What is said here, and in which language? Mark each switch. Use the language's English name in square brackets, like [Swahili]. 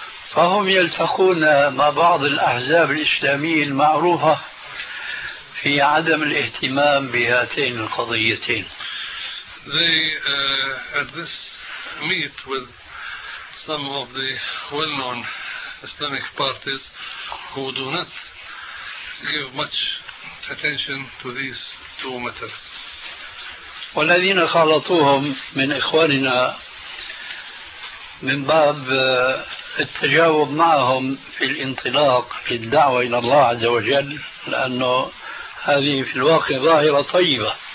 [Arabic] فهم يلتقون مع بعض الأحزاب الإسلامية المعروفة في عدم الاهتمام بهاتين القضيتين. [English] They at this meet with some of the well-known Islamic parties who do not give much attention to these two matters. [Arabic] والذين خالطوهم من إخواننا من باب التجاوب معهم في الانطلاق في الدعوة إلى الله عز وجل، لأنه هذه في الواقع ظاهرة طيبة.